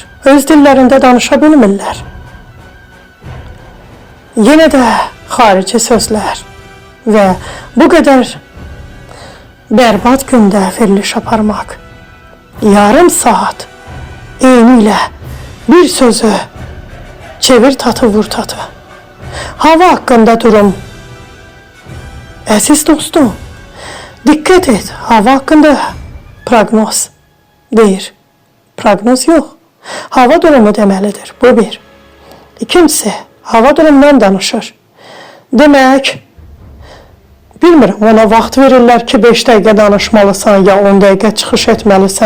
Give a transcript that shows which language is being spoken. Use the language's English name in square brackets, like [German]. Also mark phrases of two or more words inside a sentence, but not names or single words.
[Azerbaijani] Öz dillərində danışa bilmirlər. Yenə də xarici sözlər və bu qədər bərbad gündə veriliş aparmaq, yarım saat eyni ilə bir sözü çevir tatı vur tatı. [Turkish] hava hakkında durum. Aziz dostum, dikkat et, hava hakkında [Azerbaijani] proqnoz deyir. Proqnoz yox, hava durumu deməlidir, bu bir. İkincisi, hava durumundan danışır. Demək, bilmirəm, ona vaxt verirlər ki, 5 dəqiqə danışmalısan, ya 10 dəqiqə çıxış etməlisən.